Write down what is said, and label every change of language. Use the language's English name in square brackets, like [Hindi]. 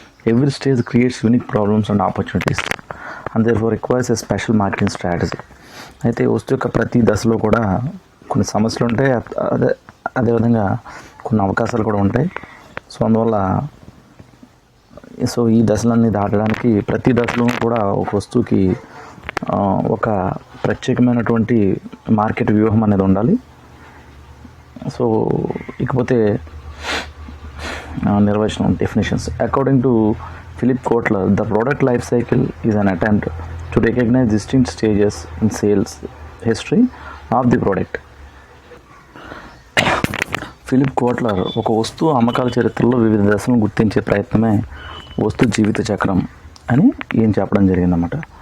[English] Every stage creates unique problems and opportunities and therefore requires a special marketing strategy. [Telugu] అయితే వస్తువు యొక్క ప్రతి దశలో కూడా కొన్ని సమస్యలు ఉంటాయి, అదేవిధంగా కొన్ని అవకాశాలు కూడా ఉంటాయి. సో అందువల్ల ఈ దశలన్నీ దాటడానికి ప్రతి దశలోనూ కూడా ఒక వస్తువుకి ఒక ప్రత్యేకమైనటువంటి మార్కెట్ వ్యూహం అనేది ఉండాలి. సో ఇకపోతే నిర్వచనం, definitions. [English] According to Philip Kotler, the product life cycle is an attempt to recognize distinct stages in sales history of the product. [Telugu] Philip Kotler ఒక వస్తువు అమ్మకాల చరిత్రలో వివిధ దశలను గుర్తించే ప్రయత్నమే వస్తు జీవిత చక్రం అని ఏం చెప్పడం జరిగిందన్నమాట.